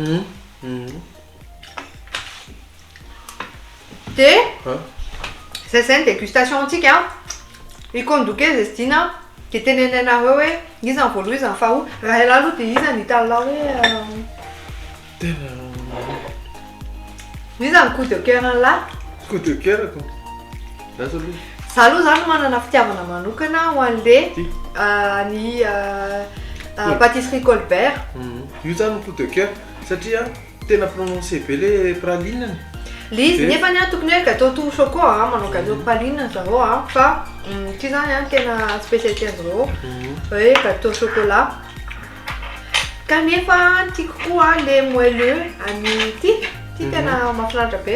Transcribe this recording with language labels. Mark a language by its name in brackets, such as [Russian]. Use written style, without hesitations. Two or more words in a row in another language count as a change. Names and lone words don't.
[Malagasy] Dia zay zany dégustation antsika ikondoke zestina dia tenenena hoe izy ny voaloha izy ny faharoa raha ela aloha dia izy ny hita lalao hoe tena izy ny [French] coup de cœur [Malagasy] an'lahy. [French] Coup de cœur [Malagasy] ako. Zaza aloha. Za aloha zany manana fitiavana manokana ho an'le ny pâtisserie Colbert. Io zany [French] coup de cœur [Malagasy] satria tena prononcé be le praline. Le izy nefa tokony hoe [French] gâteau tout chocolat [Malagasy] manao [French] gâteau praline [Malagasy] zareo fa ty zany tena spécialité zareo hoe [French] gâteau chocolat. [Malagasy] Kanefa tiako koa le moelleux any ty tena mahafinaritra be.